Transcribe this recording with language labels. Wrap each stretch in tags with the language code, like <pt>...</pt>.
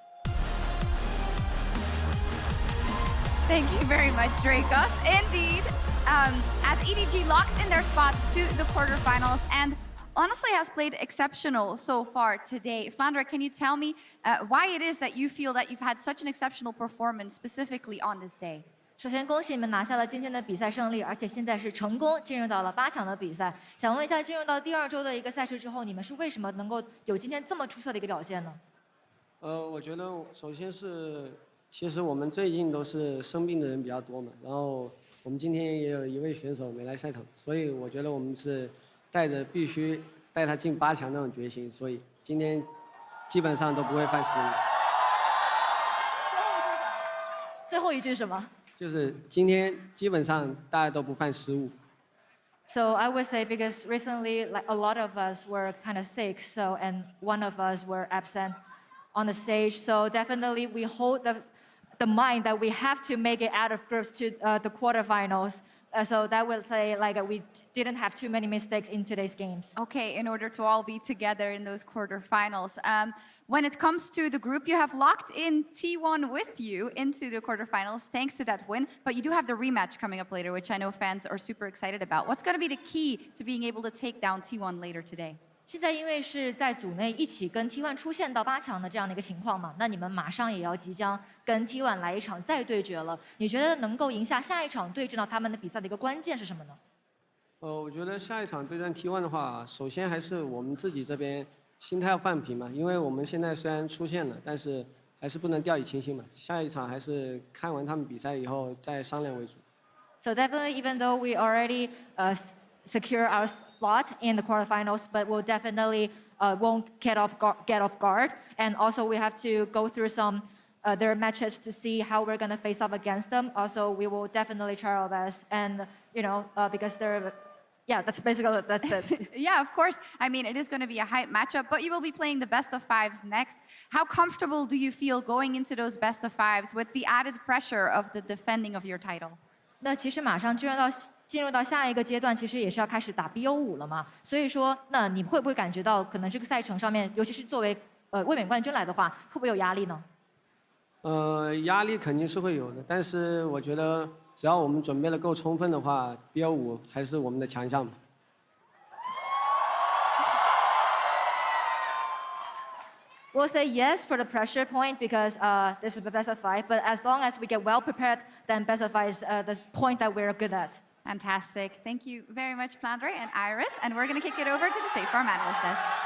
<en>Thank you very much, Dracos. Indeed, as EDG locks in their spots to the quarterfinals, and honestly has played exceptional so far today. Flandre, can you tell me why it is that you feel that you've had such an exceptional performance specifically on this day?</en> <zh>首先，恭喜你们拿下了今天的比赛胜利，而且现在是成功进入到了8强的比赛。想问一下，进入到第2周的一个赛事之后，你们是为什么能够有今天这么出色的一个表现呢？我觉得首先是，其实我们最近都是生病的人比较多嘛，然后我们今天也有一位选手没来赛场，所以我觉得我们是带着必须带他进8强那种决心，所以今天基本上都不会犯失误。最后一句是什么？就是今天基本上大家都不犯失误。</zh> <en>So I would say because recently, like a lot of us were kind of sick, so and one of us were absent on the stage. So definitely we hold the mind that we have to make it out of groups to the quarterfinals. So that will say like we didn't have too many mistakes in today's games. Okay, in order to all be together in those quarterfinals. When it comes to the group, you have locked in T1 with you into the quarterfinals thanks to that win, but you do have the rematch coming up later, which I know fans are super excited about. What's going to be the key to being able to take down T1 later today?</en> <zh>现在因为是在组内一起跟 T1 出现到8强的这样的一个情况嘛，那你们马上也要即将跟 T1 来一场再对决了。你觉得能够赢下下一场对阵到他们的比赛的一个关键是什么呢？我觉得下一场对战 T1 的话，首先还是我们自己这边心态要放平嘛，因为我们现在虽然出现了，但是还是不能掉以轻心嘛。下一场还是看完他们比赛以后再商量为主。</zh> <en>So definitely, even though we already secure our spot in the quarterfinals, but we'll definitely won't get off guard. And also we have to go through some their matches to see how we're going to face off against them. Also, we will definitely try our best. And, you know, because they're, yeah, that's basically, that's it. Yeah, of course. I mean, it is going to be a hype matchup, but you will be playing the best of 5s next. How comfortable do you feel going into those best of 5s with the added pressure of the defending of your title?</en> <zh>那其实马上进入到下一个阶段，其实也是要开始打 BO5 了嘛。所以说，那你会不会感觉到可能这个赛程上面，尤其是作为卫冕冠军来的话，会不会有压力呢？压力肯定是会有的，但是我觉得只要我们准备的够充分的话 ，BO5 还是我们的强项嘛。</zh> <en>We'll say yes for the pressure point because this is the best of 5. But as long as we get well prepared, then best of 5 is the point that we're good at. Fantastic. Thank you very much, Flandre and Iris. And we're going to kick it over to the State Farm Analyst desk.</en>